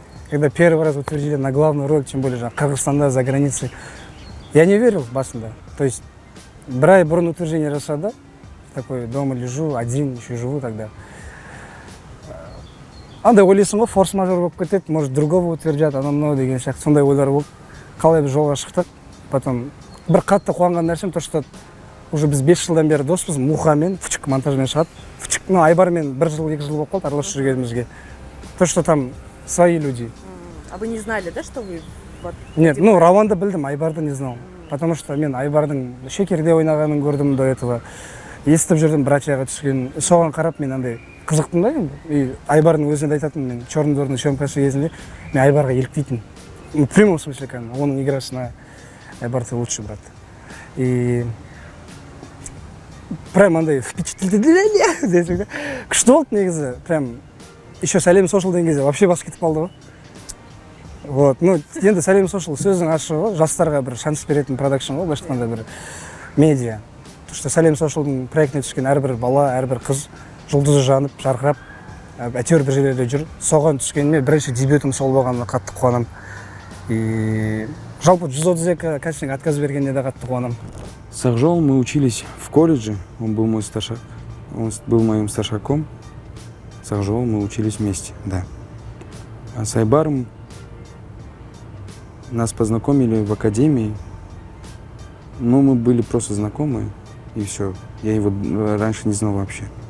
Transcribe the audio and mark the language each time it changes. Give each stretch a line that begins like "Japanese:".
Russian: Когда первый раз утвердили на главную роль, тем более Казахстанда, за границей, я не верил басында. То есть,
Kazakh: брай бұрын утверждение жасады,
Russian: такой дома лежу, один, еще живу тогда.
Kazakh: Андай ойлайсың ғой, форс-мажор болып кетеді,
Russian: может, другого утвердят,
Kazakh: анау-мынау деген сияқты сондай ойлар болып, қалай біз жолға шықтық. Потом бір қатты қуанған нәрсем,
Russian: то что уже
Kazakh: біз 5 жылдан бері доспыз, Мухамен, Фучик монтажмен шығады. Фучик, Айбармен 1 жыл, 2 жыл болып қалды, араласып жүргенімізге.
Russian: То, что там свои люди. А вы не знали, да, что вы... Нет,
Kazakh: Рауанды білдім,
Russian: Айбарды не знал. Потому что
Kazakh: мен Айбардың Шекерде ойнағанын көрдім
Russian: до этого.
Kazakh: Естіп жүрдім, братьяға түскен. Соған қарап мен андай қызықтым да енді. И Айбардың өзінде айтатын, мен «Черный двордың» съемкасы кезінде мен Айбарға еліктейтін.
Russian: В прямом смысле,
Kazakh: оның играсына
Russian: Айбар ты лучший, брат. И прям андай впечатление.
Kazakh: Күшті болды негізі.
Russian: Прям еще
Kazakh: Сәлем Сошыл деген кезде вообще бас кетіп қалды ғой. Вот, енді Сәлем Сошыл сөздің ашығы жастарға бір шанс беретін продакшн ғой, былайша айтқанда бір медиа. То, что Сәлем Сошылдың проектіне түскен әрбір бала, әрбір қыз жұлдызы жанып, жарқырап, әйтеуір бір жерлерде жүр. Соған түскеніме бірінші дебютім сол болғанына қатты қуанам. И жалпы 132 кастинг отказ бергенде де қатты қуанам.
Russian: С Акжолом мы учились в колледже, он был моим старшаком. С Акжолом мы учились вместе, да. А с Айбаром нас познакомили в академии. Мы были просто знакомы, и все. Я его раньше не знал вообще.